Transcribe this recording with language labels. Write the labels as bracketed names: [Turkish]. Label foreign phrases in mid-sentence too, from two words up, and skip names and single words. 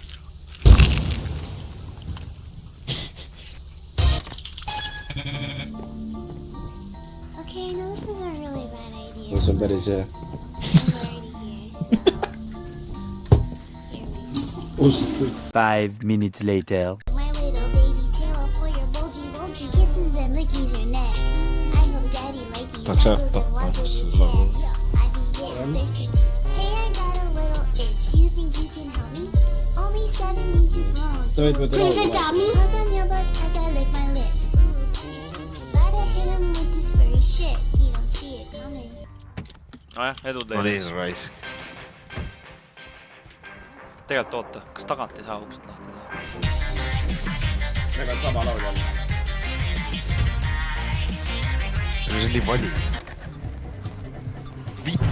[English] Okay, no this is a really bad idea. [Estonian] see on päris hea. [English] I'm already here, so... 5 minutes later. My little baby tail for your bulgy bulgy kisses and lickies your neck. I hope daddy likes these That's it. suckles and lots of That's the love. checks. I can get thirsty. Hey, I got a little itch. You think you can help me? Only 7 inches long. [Estonian] Tohid võtta [English] Please [Estonian] laulu [English] adopt me. Hands on your butt as I lick my lips. Gotta hit him with this furry shit. He don't see it coming. [Estonian] nojah, edu no nii teile. raisk. Tegelikult oota, kas tagant ei saa ukst lahti teha? meil on sama laul jälle. see on nii vali.